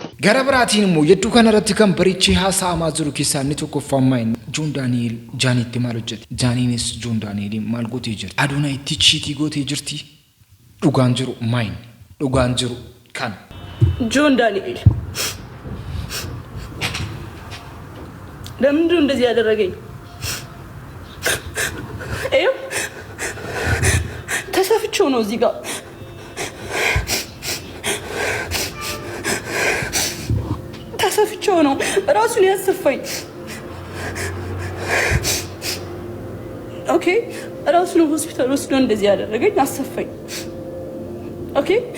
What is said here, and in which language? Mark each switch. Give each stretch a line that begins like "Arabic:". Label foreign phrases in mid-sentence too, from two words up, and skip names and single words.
Oromo: Gara biraatiin immoo yedduu kanarratti kan barichee haasa'amaa jiru keessaa inni tokkoffammaa inni Joon Daani'eel Jaaniitti maal hojjete? Jaaniinis Joon Daani'eeliin maal gootee jirti? Aduunaa itti chiitii gootee jirti? Dhugaan jiru maayin? Dhugaan jiru kan?
Amharic: Joon Daani'eel ለምንድን እንደዚህ ያደረገኝ? ይኸው ተሰፍቼው ነው እዚህ ጋር ተሰፍቼው ነው ራሱን ያሰፋኝ። ኦኬ ራሱን ሆስፒታል ወስዶ እንደዚህ ያደረገኝ አሰፋኝ። ኦኬ